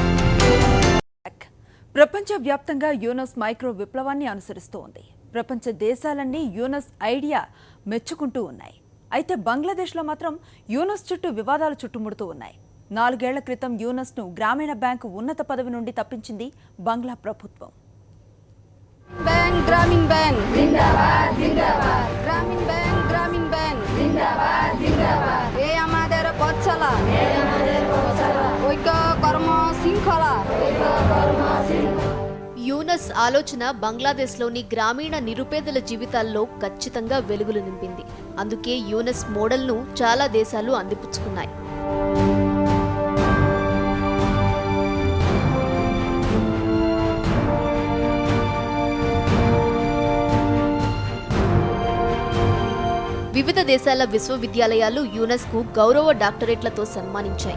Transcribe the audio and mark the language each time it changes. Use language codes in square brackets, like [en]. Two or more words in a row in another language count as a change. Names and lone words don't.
[te] ప్రపంచవ్యాప్తంగా యూనస్ మైక్రో విప్లవాన్ని అనుసరిస్తూ ఉంది. ప్రపంచ దేశాలన్నీ యూనస్ ఐడియా మెచ్చుకుంటూ ఉన్నాయి. అయితే బంగ్లాదేశ్లో మాత్రం యూనస్ చుట్టూ వివాదాలు చుట్టుముడుతూ ఉన్నాయి. 4 ఏళ్ల క్రితం యూనస్ను గ్రామీణ బ్యాంకు ఉన్నత పదవి నుండి తప్పించింది బంగ్లా ప్రభుత్వం. [bn] গ্রামীণ ব্যাংক জিন্দাবাদ জিন্দাবাদ গ্রামীণ ব্যাংক জিন্দাবাদ জিন্দাবাদ এই আমাদের পথচলা ঐক্য কর্ম শৃঙ্খলা [te] యూనస్ ఆలోచన బంగ్లాదేశ్లోని గ్రామీణ నిరుపేదల జీవితాల్లో ఖచ్చితంగా వెలుగులు నింపింది. అందుకే యూనస్ మోడల్ను చాలా దేశాలు అందిపుచ్చుకున్నాయి. వివిధ దేశాల విశ్వవిద్యాలయాలు యూనస్కు గౌరవ డాక్టరేట్లతో సన్మానించాయి.